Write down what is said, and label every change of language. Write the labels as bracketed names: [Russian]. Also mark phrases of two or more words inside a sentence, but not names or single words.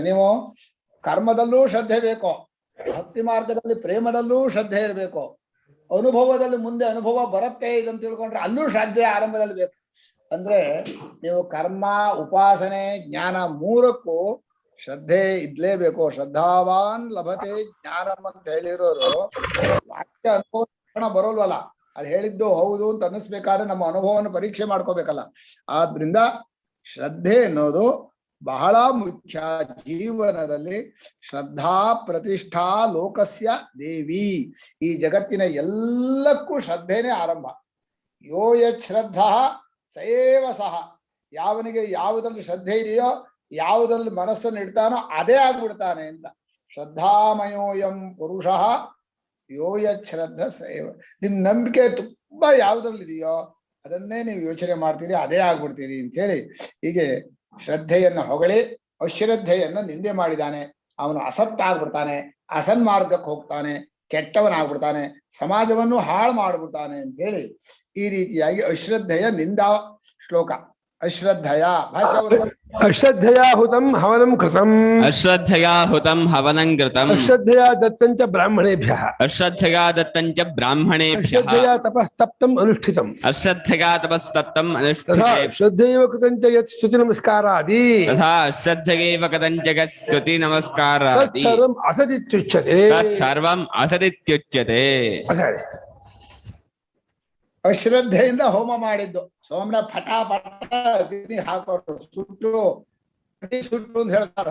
[Kannada] ನೀವು ಕರ್ಮದಲ್ಲೂ ಶ್ರದ್ಧೆ ಬೇಕು, ಭಕ್ತಿ ಮಾರ್ಗದಲ್ಲಿ ಪ್ರೇಮದಲ್ಲೂ ಶ್ರದ್ಧೆ ಇರಬೇಕು, ಅನುಭವದಲ್ಲಿ ಮುಂದೆ ಅನುಭವ ಬರುತ್ತೆ ಇದಂತ ತಿಳ್ಕೊಂಡ್ರೆ ಅಲ್ಲೂ ಶ್ರದ್ಧೆ ಆರಂಭದಲ್ಲಿ ಬೇಕು. ಅಂದ್ರೆ ನೀವು ಕರ್ಮ, ಉಪಾಸನೆ, ಜ್ಞಾನ ಮೂರಕ್ಕೂ ಶ್ರದ್ಧೆ ಇದ್ಲೇಬೇಕು. [Sanskrit] ಶ್ರದ್ಧಾವಾನ್ ಲಭತೆ ಜ್ಞಾನಂ [Kannada] ಅಂತ ಹೇಳಿರೋದು ವಾಕ್ಯ ಅನುಭವ ಬರೋಲ್ವಲ್ಲ, ಅದು ಹೇಳಿದ್ದು ಹೌದು ಅಂತ ಅನ್ನಿಸ್ಬೇಕಾದ್ರೆ ನಮ್ಮ ಅನುಭವವನ್ನು ಪರೀಕ್ಷೆ ಮಾಡ್ಕೋಬೇಕಲ್ಲ. ಆದ್ರಿಂದ ಶ್ರದ್ಧೆ ಅನ್ನೋದು ಬಹಳ ಮುಖ್ಯ ಜೀವನದಲ್ಲಿ. [Sanskrit] ಶ್ರದ್ಧಾ ಪ್ರತಿಷ್ಠಾ ಲೋಕಸ್ಯ ದೇವಿ. [Kannada] ಈ ಜಗತ್ತಿನ ಎಲ್ಲಕ್ಕೂ ಶ್ರದ್ಧೆನೇ ಆರಂಭ. [Sanskrit] ಯೋ ಯತ್ ಶ್ರದ್ಧಾ ಸಯೇವ ಸಹ. [Kannada] ಯಾವನಿಗೆ ಯಾವುದ್ರಲ್ಲಿ ಶ್ರದ್ಧೆ ಇದೆಯೋ, ಯಾವುದ್ರಲ್ಲಿ ಮನಸ್ಸನ್ನು ಇಡ್ತಾನೋ ಅದೇ ಆಗ್ಬಿಡ್ತಾನೆ ಅಂತ. [Sanskrit] ಶ್ರದ್ಧಾಮಯೋಯಂ ಪುರುಷಃ ಯೋ ಯತ್ ಶ್ರದ್ಧ ಸಯೇವ. [Kannada] ನಿಮ್ ನಂಬಿಕೆ ತುಂಬಾ ಯಾವುದ್ರಲ್ಲಿ ಇದೆಯೋ ಅದನ್ನೇ ನೀವು ಯೋಚನೆ ಮಾಡ್ತೀರಿ, ಅದೇ ಆಗ್ಬಿಡ್ತೀರಿ ಅಂತ ಹೇಳಿ ಹೀಗೆ ಶ್ರದ್ಧೆಯನ್ನು ಹೊಗಳಿ ಅಶ್ರದ್ಧೆಯನ್ನು ನಿಂದೆ ಮಾಡಿದಾನೆ. ಅವನು ಅಸತ್ತಾಗ್ಬಿಡ್ತಾನೆ, ಅಸನ್ಮಾರ್ಗಕ್ಕೆ ಹೋಗ್ತಾನೆ, ಕೆಟ್ಟವನಾಗ್ಬಿಡ್ತಾನೆ, ಸಮಾಜವನ್ನು ಹಾಳು ಮಾಡ್ಬಿಡ್ತಾನೆ ಅಂತ ಹೇಳಿ ಈ ರೀತಿಯಾಗಿ ಅಶ್ರದ್ಧೆಯ ನಿಂದಾ ಶ್ಲೋಕ. [Sanskrit] ಅಶ್ರದ್ಧಯ ಅಶ್ರದ್ಧಯಾ ಹುತಂ ಹವನಂ ಕೃತಂ. ಅಶ್ರದ್ಧಯಾ ಹುತಂ ಹವನಂ ಕೃತಂ. ಅಶ್ರದ್ಧಯಾ ದತ್ತಂಚ ಬ್ರಾಹ್ಮಣೇಭ್ಯಃ. ಅಶ್ರದ್ಧಯಾ ದತ್ತಂಚ ಬ್ರಾಹ್ಮಣೇಭ್ಯಃ. ಅಶ್ರದ್ಧಯಾ ತಪಸ್ತಪ್ತಂ ಅನುಷ್ಠಿತಂ. ಅಶ್ರದ್ಧಯಾ ತಪಸ್ತಪ್ತಂ ಅನುಷ್ಠಿತೇ. ಶ್ರದ್ಧೆಯವ ಕೃತಂಚ ಯತ್ ಸ್ತುತಿ ನಮಸ್ಕಾರಾದಿ. ತಥಾ ಶ್ರದ್ಧಯೇವ ಕಥಂಚ ಯತ್ ಸ್ತುತಿ ನಮಸ್ಕಾರಾದಿ. ತತ್ಸರ್ವಂ ಅಸದಿತ್ಯುಚ್ಯತೆ. ತತ್ಸರ್ವಂ ಅಸದಿತ್ಯುಚ್ಯತೆ. [Kannada] ಅಶ್ರದ್ಧೆಯಿಂದ ಹೋಮ ಮಾಡಿದ್ದು ಸೋಮನ ಪಟ ಅಗ್ನಿ ಹಾಕೋರು ಸುಟ್ಟು ಕಡ್ಡಿ ಸುಟ್ಟು ಅಂತ ಹೇಳ್ತಾರ.